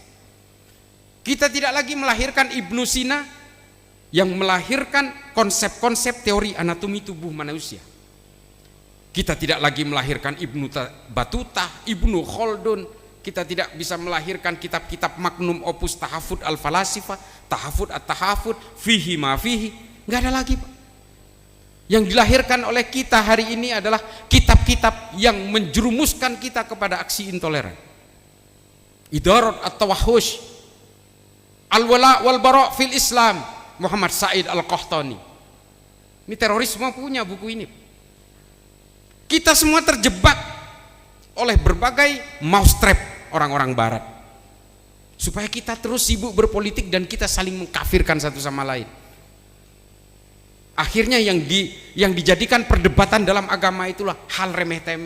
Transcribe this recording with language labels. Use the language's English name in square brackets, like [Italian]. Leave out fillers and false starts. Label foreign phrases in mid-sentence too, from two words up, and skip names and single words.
[Indonesian] Kita tidak lagi melahirkan Ibnu Sina yang melahirkan konsep-konsep teori anatomi tubuh manusia. Kita tidak lagi melahirkan Ibnu Battuta, Ibnu Khaldun. Kita tidak bisa melahirkan kitab-kitab [Latin] magnum opus [Indonesian] Tahafud al-Falasifah, Tahafud at-Tahafud, Fihi Ma Fihi. Nggak ada lagi, Pak. Yang dilahirkan oleh kita hari ini adalah kitab-kitab yang menjerumuskan kita kepada aksi intoleran. Idarat at-Tawahhush, Al-Wala wal Bara' fil Islam, Muhammad Said Al-Qahtani. Ini terorisme punya buku ini. Kita semua terjebak oleh berbagai mousetrap orang-orang barat supaya kita terus sibuk berpolitik dan kita saling mengkafirkan satu sama lain. Akhirnya yang dijadikan perdebatan dalam agama itulah hal remeh-temeh.